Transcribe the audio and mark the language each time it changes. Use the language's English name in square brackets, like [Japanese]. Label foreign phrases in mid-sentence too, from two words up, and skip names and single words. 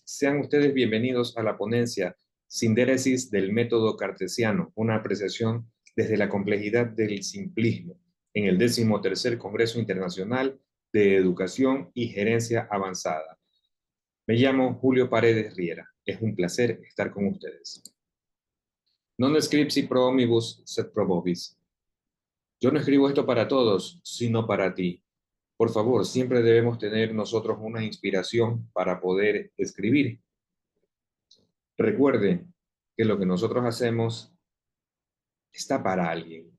[Spanish] Sean ustedes bienvenidos a la ponencia Sindéresis del método cartesiano, una apreciación desde la complejidad del simplismo, en el 13º Congreso Internacional de Educación y Gerencia Avanzada. Me llamo Julio Paredes Riera. Es un placer estar con ustedes. [Latin] Non scripsi pro omnibus sed pro vobis. [Spanish] Yo no escribo esto para todos, sino para ti. Por favor, siempre debemos tener nosotros una inspiración para poder escribir. Recuerden que lo que nosotros hacemos está para alguien.